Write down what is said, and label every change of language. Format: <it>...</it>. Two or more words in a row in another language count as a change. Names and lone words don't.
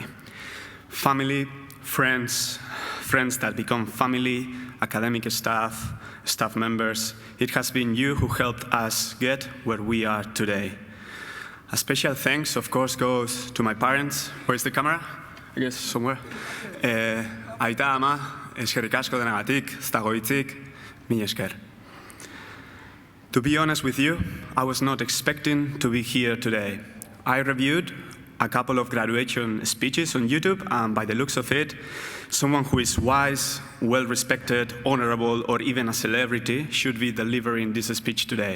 <en>Family, friends that become family, academic staff, staff members. It has been you who helped us get where we are today. A special thanks, of course, goes to my parents. Where's the camera? I guess somewhere.</en> <eu>Aita ama, eskerrik asko denagatik, ez dago hitzik, mila esker.</eu> <en>To be honest with you, I was not expecting to be here today. I reviewed a couple of graduation speeches on YouTube, and by the looks of it, someone who is wise, well-respected, honorable, or even a celebrity should be delivering this speech today.</en>